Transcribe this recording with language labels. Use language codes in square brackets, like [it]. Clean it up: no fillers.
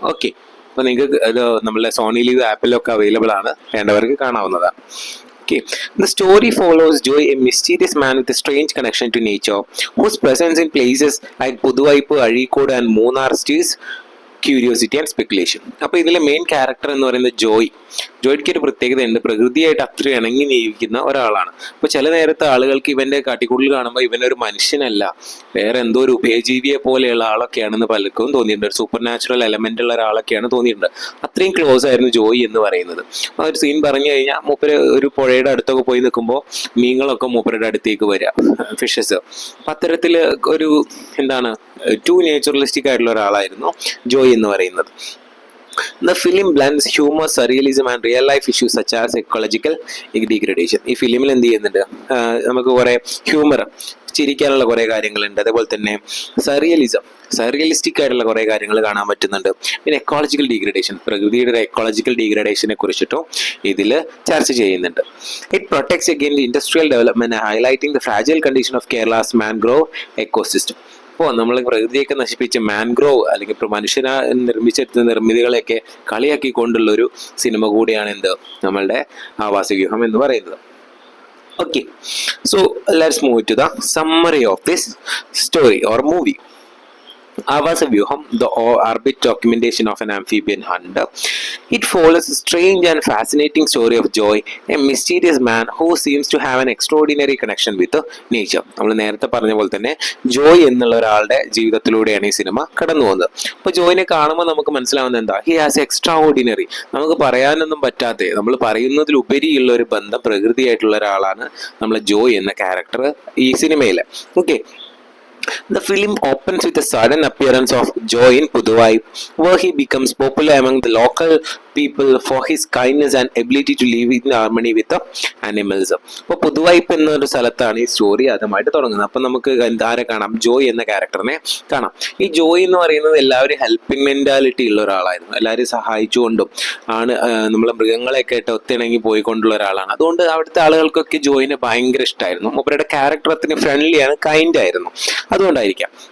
[ml] Okay, അപ്പോൾ നിങ്ങൾക്ക് ഇത് നമ്മളുടെ സോണി ലീവ് ആപ്പിലൊക്കെ അവൈലബിൾ ആണ്, വേണ്ടവർക്ക് കാണാവുന്നതാണ്. [en] Okay. The story follows Joy, a mysterious man with a strange connection to nature, whose presence in places like Puduvaipu, Azhikode and Munnar stirs curiosity and speculation. [ml] അപ്പോൾ ഇതിലെ main character എന്ന് പറയുന്നത് ജോയ്ക്ക് ഒരു പ്രത്യേകതയുണ്ട്. പ്രകൃതിയായിട്ട് അത്ര ഇണങ്ങി ജീവിക്കുന്ന ഒരാളാണ്. അപ്പോൾ ചില നേരത്തെ ആളുകൾക്ക് ഇവൻ്റെ കാട്ടിക്കൂടൽ കാണുമ്പോൾ ഇവനൊരു മനുഷ്യനല്ല, വേറെ എന്തോ ഒരു ഉഭയജീവിയെ പോലെയുള്ള ആളൊക്കെയാണെന്ന് പലർക്കും തോന്നിയിട്ടുണ്ട്. ഒരു സൂപ്പർ നാച്ചുറൽ എലമെൻ്റ് ഉള്ള ഒരാളൊക്കെയാണ് തോന്നിയിട്ടുണ്ട്. അത്രയും ക്ലോസ് ആയിരുന്നു ജോയ് എന്ന് പറയുന്നത്. ആ ഒരു സീൻ പറഞ്ഞു കഴിഞ്ഞാൽ മൂപ്പര് ഒരു പുഴയുടെ അടുത്തൊക്കെ പോയി നിൽക്കുമ്പോൾ മീനുകളൊക്കെ മൂപ്പരുടെ അടുത്തേക്ക് വരിക, ഫിഷസ്. അപ്പം അത്തരത്തിൽ ഒരു എന്താണ് ടു നേച്ചുറലിസ്റ്റിക് ആയിട്ടുള്ള ഒരാളായിരുന്നു ജോയ് എന്ന് പറയുന്നത്. [en] The film blends humor, surrealism and real life issues such as ecological degradation. [ml] ഈ ഫിലിമിൽ എന്ത് ചെയ്യുന്നുണ്ട്, നമുക്ക് കുറേ ഹ്യൂമർ, ചിരിക്കാനുള്ള കുറേ കാര്യങ്ങളുണ്ട്. അതേപോലെ തന്നെ സറിയലിസ്റ്റിക് ആയിട്ടുള്ള കുറേ കാര്യങ്ങൾ കാണാൻ പറ്റുന്നുണ്ട്. പിന്നെ എക്കോളജിക്കൽ ഡീഗ്രഡേഷൻ, പ്രകൃതിയുടെ എക്കോളജിക്കൽ ഡീഗ്രഡേഷനെ കുറിച്ചിട്ടും ഇതിൽ ചർച്ച ചെയ്യുന്നുണ്ട്. [en] It protects against industrial development, highlighting the fragile condition of Kerala's mangrove ecosystem. [ml] അപ്പോൾ നമ്മൾ പ്രകൃതിയൊക്കെ നശിപ്പിച്ച് മാൻഗ്രോവ് അല്ലെങ്കിൽ ഇപ്പോൾ മനുഷ്യനെ നിർമ്മിച്ചെടുത്ത നിർമ്മിതികളെയൊക്കെ കളിയാക്കിക്കൊണ്ടുള്ള ഒരു സിനിമ കൂടിയാണ് എന്ത് നമ്മളുടെ ആവാസവ്യൂഹം എന്ന് പറയുന്നത്. [en] Okay, so let's move to the summary of this story or movie. Avasavyuham, the orbit documentation of an amphibian hunter. It follows a strange and fascinating story of Joy, a mysterious man who seems to have an extraordinary connection with nature. [ml] നമ്മൾ നേരത്തെ പറഞ്ഞ പോലെ തന്നെ ജോയ് എന്നുള്ള ഒരാളുടെ ജീവിതത്തിലൂടെയാണ് ഈ cinema കടന്നു പോകുന്നത്. അപ്പോൾ ജോയിനെ കാണുമ്പോൾ നമുക്ക് മനസ്സിലാവുന്നത് എന്താ, [en] he has extraordinary, [ml] നമുക്ക് പറയാനൊന്നും പറ്റാത്ത, നമ്മൾ പറയുന്നതിലുപരിയുള്ള ഒരു ബന്ധം പ്രകൃതിയായിട്ടുള്ള ഒരാളാണ് നമ്മളെ ജോയ് എന്ന ക്യാരക്ടർ ഈ സിനിമയിൽ. [en] Okay, the film opens with a sudden appearance of Joy in Puduvai, where he becomes popular among the local people for his kindness and ability to live in harmony with the animals. [ml] അപ്പോൾ പുതുവൈപ്പ് എന്നൊരു സ്ഥലത്താണ് ഈ story ആദ്യമായിട്ട് തുടങ്ങുന്നത്. അപ്പം നമുക്ക് ആരെ കാണാം, ജോയ് എന്ന ക്യാരക്ടറിനെ കാണാം. ഈ ജോയ് എന്ന് പറയുന്നത് എല്ലാവരും ഹെൽപ്പിംഗ് മെന്റാലിറ്റി ഉള്ള ഒരാളായിരുന്നു, എല്ലാവരും സഹായിച്ചുകൊണ്ടും ആണ് നമ്മളെ മൃഗങ്ങളെയൊക്കെ ആയിട്ട് ഒത്തിണങ്ങി പോയിക്കൊണ്ടുള്ള ഒരാളാണ്. അതുകൊണ്ട് അവിടുത്തെ ആളുകൾക്കൊക്കെ ജോയിനെ ഭയങ്കര ഇഷ്ടമായിരുന്നു. മൂപ്പരുടെ ക്യാരക്ടർ അത്ര ഫ്രണ്ട്ലിയാണ്, കൈൻഡ് ആയിരുന്നു, അതുകൊണ്ടായിരിക്കാം.